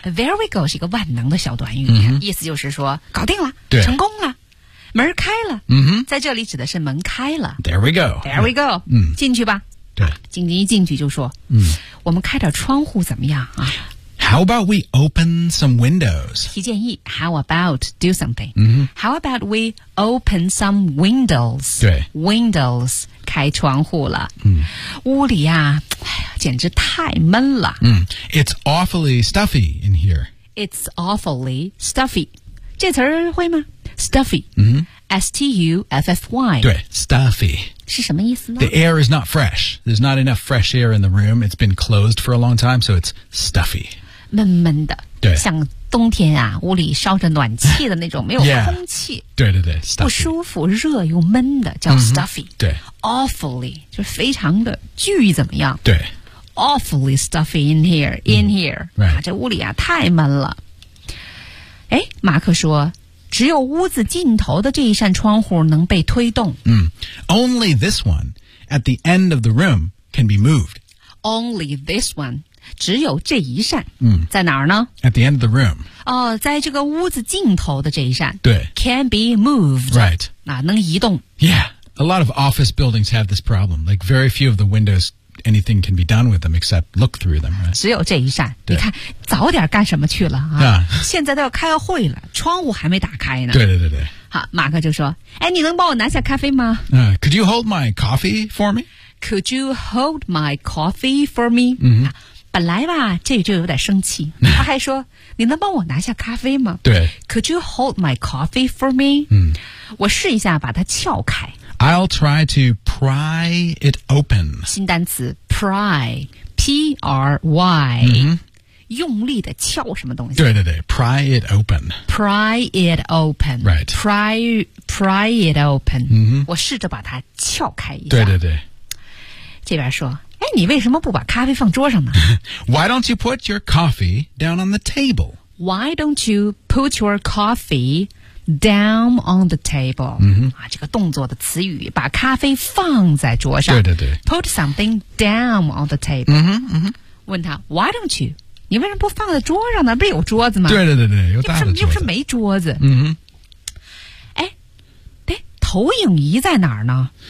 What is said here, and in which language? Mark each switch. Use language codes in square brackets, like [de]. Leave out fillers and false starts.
[en] There we go [zh] 是一个万能的小短语， mm-hmm. 意思就是说搞定了，对，成功了，门开了。在这里指的是门开了。 [en] There we go. There we go. [zh] 进去吧。对，紧急一进去就说，我们开点窗户怎么样啊？ [en] How about we open some windows? [zh] 提建议 [en] How about do something?、How about we open some windows? [zh] 对 Windows 开窗户了、屋里啊简直太闷了、 [en] It's awfully stuffy in here. It's awfully stuffy. [zh] 这词儿会吗 [en] Stuffy、S-T-U-F-F-Y [zh] 对 Stuffy 是什么意思呢 [en] The air is not fresh. There's not enough fresh air in the room. It's been closed for a long time, so it's stuffy. [zh] 闷闷的对像冬天啊屋里烧着暖气的那种没有空气 yeah, 对对对、stuffy. 不舒服热又闷的叫 stuffy、对 awfully 就非常的巨怎么样对 [en] awfully stuffy in here in here、 right. [zh] 啊、这屋里啊太闷了哎马克说只有屋子尽头的这一扇窗户能被推动、 [en] Only this one at the end of the room can be moved Only this one [zh] 只有这一扇、在哪儿呢 [en] At the end of the room、 [zh] 在这个屋子尽头的这一扇对 [en] Can be moved Right、 [zh] 能移动 [en] Yeah, a lot of office buildings have this problem. Like very few of the windows, anything can be done with them except look through them, right? [zh] 只有这一扇。你看，早点干什么去了啊？ [en] Yeah. [zh] 现在都要开会了，窗户还没打开呢。对对对对。好，马克就说：“哎，你能帮我拿下咖啡吗？” [en] Could you hold my coffee for me? Could you hold my coffee for me?、 Mm-hmm. 啊 [zh] 本来吧，这就有点生气。他还说：“你能帮我拿下咖啡吗？” 对 [en] ，Could you hold my coffee for me？嗯， [zh] 我试一下把它撬开。 [en] I'll try to pry it open。 [zh] 新单词 pry，P-R-Y，、 mm-hmm. 用力的撬什么东西？对对对 [en] ，pry it open。 Pry it open。 Right。 Pry it open。嗯哼， [zh] 我试着把它撬开一下。对对对。这边说。哎，你为什么不把咖啡放桌上呢 [en] ？Why don't you put your coffee down on the table? Why don't you put your coffee down on the table?、 Mm-hmm. [zh] 啊，这个动作的词语，把咖啡放在桌上。对对对。 [en] Put something down on the table. 嗯哼嗯哼。 [zh] 问他 [en] ，Why don't you? [zh] 你为什么不放在桌上呢？不是有桌子吗？对对对对，有大的桌子。又是没桌子。嗯哼。投影仪在哪儿呢